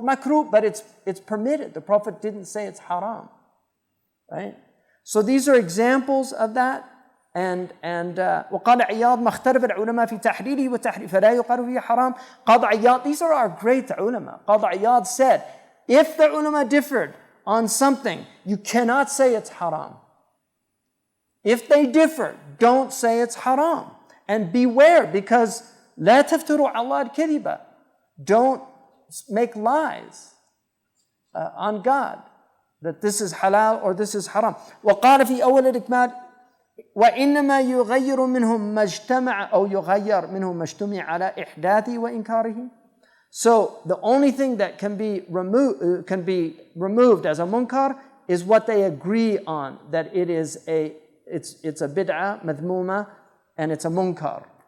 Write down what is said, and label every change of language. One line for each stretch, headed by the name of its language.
English: Makruh, but it's permitted. The Prophet didn't say it's haram, right? So these are examples of that.
Arabic: And وقال عياض ما اختلف العلماء في تحريره وتحريم فلا يقال فيه حرام.
English: قاضي عياض, these are our great ulama. قاضي عياض said, if the ulama differed on something, you cannot say it's haram. If they differ, don't say it's haram. And beware, because
Arabic: لا تفتروا على الله الكذبة.
English: Don't make lies on God that this is halal or this is haram.
Arabic: وقال في أول الإكمال وإنما يغير منهم ما اجتمع أو يغير منهم ما اجتمع على إحداثه وإنكاره.
English: So the only thing that can be removed as a munkar is what they agree on, that it's a bid'ah, madhmuma, and it's a munkar.